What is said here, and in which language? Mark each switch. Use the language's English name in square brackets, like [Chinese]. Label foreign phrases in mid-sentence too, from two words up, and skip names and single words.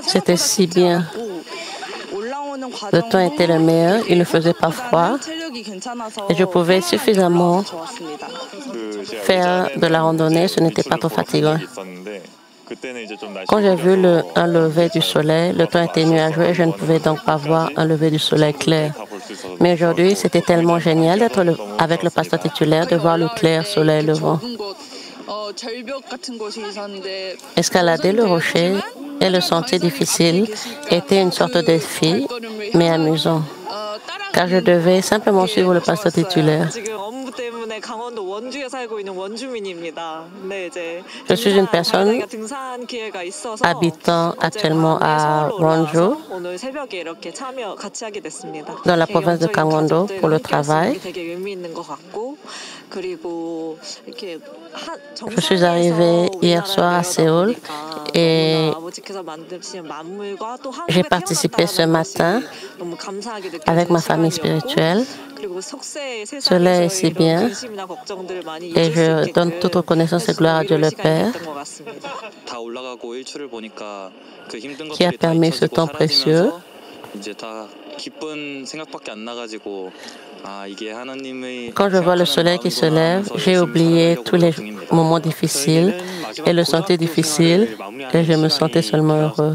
[French] C'était si bien. [Korean] 올라오는 [French] Le temps était le meilleur, il ne faisait pas froid [Korean] 체력이 괜찮아서 [French] et je pouvais suffisamment [Korean] 좋았습니다. [French] faire de la randonnée, ce n'était pas trop fatigant. Quand j'ai vu un lever du soleil, le temps était nuageux et je ne pouvais donc pas voir un lever du soleil clair. Mais aujourd'hui, c'était tellement génial d'être avec le pasteur titulaire, de voir le clair soleil levant. [Korean] 절벽 같은 곳이 있었는데 [French] Escalader le rocher et le sentier difficile était une sorte de défi, mais amusant, car je devais simplement suivre le pasteur titulaire. [Korean] 지금 업무 때문에 강원도 원주에 살고 있는 원주민입니다. 근데 이제 [French] Je suis une personne [Korean] 등산 기회가 있어서 [French] habitant actuellement à Wonju, [Korean] 오늘 새벽에 이렇게 참여 같이 하게 됐습니다. [French] dans la province de Gangwon-do, pour le travail. [Korean] 되게 의미 있는 것 같고 그리고 이렇게 [French] Je suis arrivée hier soir à Séoul et j'ai participé ce matin avec ma famille spirituelle. Cela est si bien et je donne toute reconnaissance et gloire à Dieu le Père qui a permis ce temps précieux Quand je vois le soleil qui se lève, j'ai oublié tous les moments difficiles et le sentais difficile et je me sentais seulement heureux.